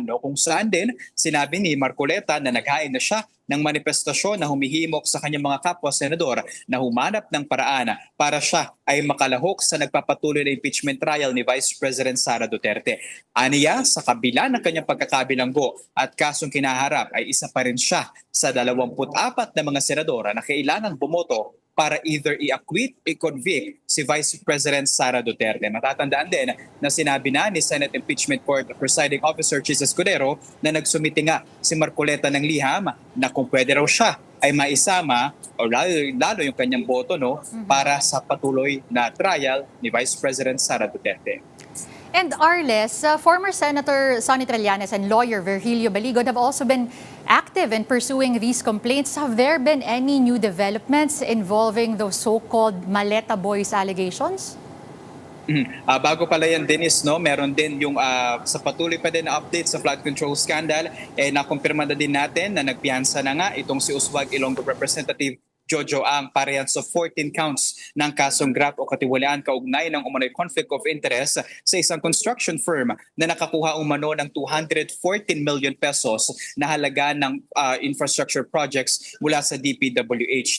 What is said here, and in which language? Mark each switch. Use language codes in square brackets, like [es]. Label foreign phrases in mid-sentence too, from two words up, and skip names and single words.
[tl] Kung saan din sinabi ni Marcoleta na naghain na siya ng manifestasyon na humihimok sa kanyang mga kapwa-senador na humanap ng paraan para siya ay makalahok sa nagpapatuloy na [en] impeachment trial [tl] ni Vice President Sara Duterte. Aniya, sa kabila ng kanyang pagkakabilanggo at kasong kinaharap ay isa pa rin siya sa 24 na mga senador na kailangang bumoto para either i-acquit, i-convict si Vice President Sara Duterte. Matatandaan din na sinabi na ni Senate Impeachment Court Presiding Officer Chis Escudero na nagsumiti nga si Marcoleta ng liham na kung pwede raw siya ay maisama o lalo yung kanyang boto para sa patuloy na trial ni Vice President Sara Duterte. [en] And Arles, former Senator Sonny Trillanes and lawyer Virgilio Baligod have also been active in pursuing these complaints. Have there been any new developments involving those so-called Maleta Boys allegations? [tl] Bago pala yan, Dennis, meron din yung sa patuloy pa din na update sa [en] flood control scandal, [tl] nakumpirma na din natin na nagpiyansa na nga itong si Uswag Ilonggo Representative Jojo Ang parehas sa 14 counts ng kasong graft o katiwalian kaugnay ng umano'y [en] conflict of interest [tl] sa isang [en] construction firm [tl] na nakakuha umano ng 214 million pesos na halaga ng [en] infrastructure projects [tl] mula sa DPWH.